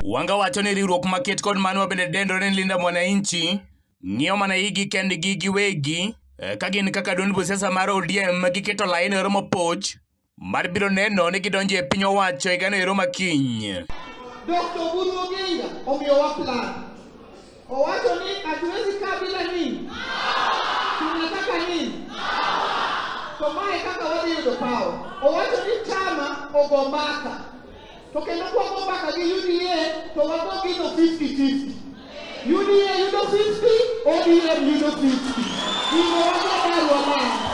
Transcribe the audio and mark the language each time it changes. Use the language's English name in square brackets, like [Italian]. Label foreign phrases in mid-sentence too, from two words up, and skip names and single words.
[Luo (Kenya and Tanzania)] Wanga wacho ni riwruok maket kod mano bende dendore ni Linda Mwananchi ng'iyo mana igi kendgi giwegi ka gin kaka duond buch siasa mar ODM giketo lain ero mopoch mar biro neno ni gidonjo e piny owacho higano ero makiny. Dr. Oburu Oginga omiyowa plan. Owacho ni [Swahili] hatuwezi kaa bila nini? Tunataka nini? [Luo (Kenya and Tanzania)] To mae kaka wadhi yudo power. Owacho ni chama ogombaka. To kendo kuogombaka gi UDA to wago gino 50-50. UDA yudo 50, ODM yudo 50. Gino wago barua bang'.